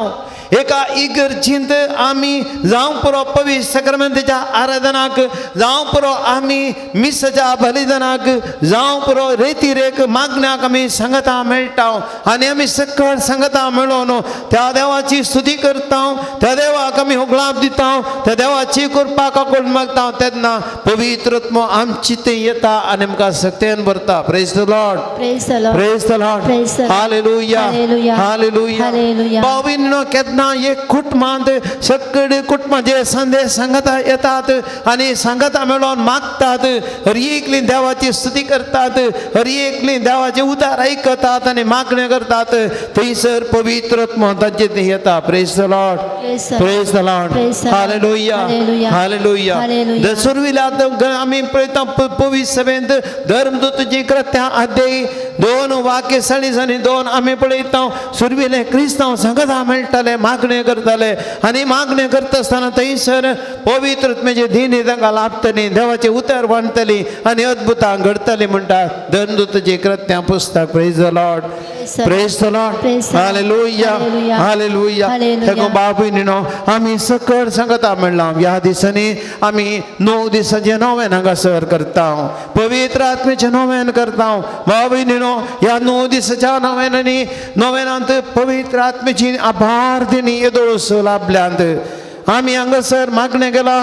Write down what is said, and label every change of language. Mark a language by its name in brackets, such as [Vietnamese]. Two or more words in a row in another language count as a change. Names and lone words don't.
[Konkani] एका इगर्जींत आमी जावं पुरो पवित्र सक्रामेंताच्या आराधनाक, जावं पुरो आमी मिसाच्या बलिदानाक, जावं पुरो रेतीरेक मागण्याक आमी संगता मेळटा. आनी आमी सकट संगता मेळोन त्या देवाची स्तुती करता, त्या देवाक आमी होगळाप दिता, त्या देवाची कृपा काकून मागता. तेन्ना पवित्र आत्मा आमची ते येता आनी आमकां सक्तेन भरता. [English] Praise the Lord, Praise the Lord. Praise the Lord, Praise the Lord. हालेलुया, Hallelujah. हालेलुया. Hallelujah. [Konkani] भावीनो, केन्ना एक कुटुंबांत सगळे कुटुंबाचे संदेश संगता येतात आनी संगता मेळोन मागतात. हर एकली देवाची स्तुती करतात, हर एकली देवाचे उदार आयकतात आनी मागणें करतात. थंयसर पवित्र आत्मा तांचेर येता. [English] Praise the Lord, Praise the Lord. Praise the Lord, Praise the Lord. हालेलुया, Hallelujah. हालेलुया. Hallelujah. [Konkani] सुरविल्यात आमी पळयता पवित्र सभेंत धर्मदूताची कृत्या अध्याय 2 वाक्य 42 आमी पळयता. सुरविले क्रिस्तांव संगता मेळटाले, मागणें करताले आनी मागणें करता आसतना थंयसर पवित्र आत्म्याची दिनी तांकां लाभतली, देवाचे उतर वाडटली आनी अद्भुतां घडटली म्हणटात धर्मदूताची कृत्या पुस्तक. [English] Praise the Lord, Praise the Lord, Praise the Lord. हालेलुया, Hallelujah. हालेलुया. Hallelujah. [Konkani] देखो भाव भयणीनो, आमी सकट संगता मेळ्ळा. ह्या दिसांनी आमी 9 दिसांचे नोवेन हांगासर करता, पवित्र आत्म्याचें नोवेन करता. भाव भयणीनो, ह्या 9 दिसाच्या नोवेनांत पवित्र आत्म्याची आभार दिनी येदोळस लाभल्यांत आमी हांगासर मागणें केलां.